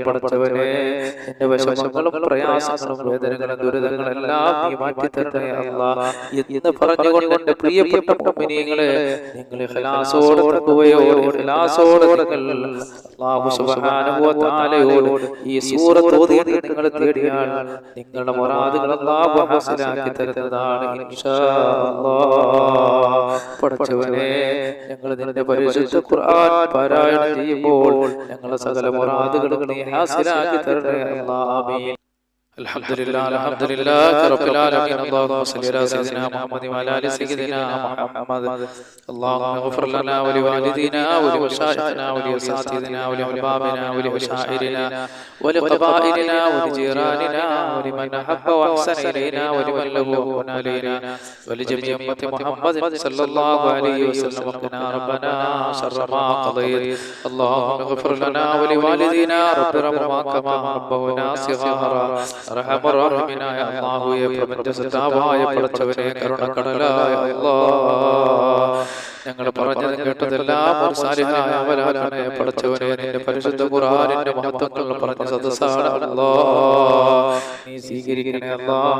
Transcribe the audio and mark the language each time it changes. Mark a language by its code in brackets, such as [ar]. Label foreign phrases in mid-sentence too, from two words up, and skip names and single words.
[ml] പടച്ചവനെ, എന്റെ വിഷമങ്ങളും പ്രയാസങ്ങളും വേദനകളും ദുരിതങ്ങളെല്ലാം നീ മാറ്റി തരണേ അല്ലാഹ് എന്ന് പറഞ്ഞുകൊണ്ട് എന്റെ പ്രിയപ്പെട്ട മുഅ്മിനീങ്ങളെ, നിങ്ങൾ ഇഖ്ലാസോടെ തഖ്വയോ ഇഖ്ലാസോടെ നിങ്ങൾ [ar] الله سبحانه وتعالى [ml] ഈ സൂറത്ത് ഓതിയിട്ട് നിങ്ങൾ തേടിയാൽ നിങ്ങളുടെ മുറാദുകൾ അല്ലാഹു ഹാസിലാക്കി തരുന്നതാണ് [ar] إن شاء الله. [ml] പടച്ചവനെ, ഞങ്ങൾ നിന്റെ പരിശുദ്ധ ഖുർആൻ പാരായണം ചെയ്യുമ്പോൾ ഞങ്ങളുടെ സകല മുറാദുകളും നീ ഹാസിലാക്കി തരണേ അല്ലാഹ്. ആമീൻ. [ar] الحمد لله رب العالمين. اللهم صل على سيدنا محمد وعلى ال سيدنا محمد. اللهم اغفر لنا ولوالدينا ولمشايخنا ولأساتذتنا ولأحبابنا ولمشاعرنا ولقبائلنا ولجيراننا ولمن أحب وأحسن إلينا ولمن له وهن علينا ولجميع أمة محمد صلى الله عليه وسلم. وقنا ربنا شر ما قضيت. اللهم اغفر لنا ولوالدينا رب ارحمهما كما ربونا صغارا. [ml] റഹ്മാനായ അല്ലാഹുവേ, പ്രപഞ്ചസൃഷ്ടാവായ പടച്ചവനെ, കരുണക്കടലായ അല്ലാഹ്, ഞങ്ങൾ പറഞ്ഞതും കേട്ടതെല്ലാം ഒരു സാലിഹായ അമലാക്കണേ പടച്ചവനെ. നിന്റെ പരിശുദ്ധ ഖുർആനിന്റെ മഹത്വങ്ങൾ പറഞ്ഞ സദസ്സാണ് അല്ലാഹ്, നീ സ്വീകരിക്കണേ അല്ലാഹ്.